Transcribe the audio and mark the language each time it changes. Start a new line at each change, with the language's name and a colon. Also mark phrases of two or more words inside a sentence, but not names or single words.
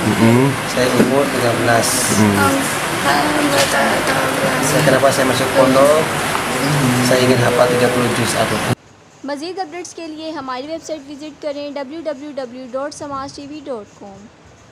Indonesian: Saya umur 13. Kenapa saya masuk pondok? Saya ingin hafal 30 juz Al-Quran.
Urdu: مزید اپڈیٹس کے لیے ہماری
English: website visit
Urdu: करें www.samajtv.com।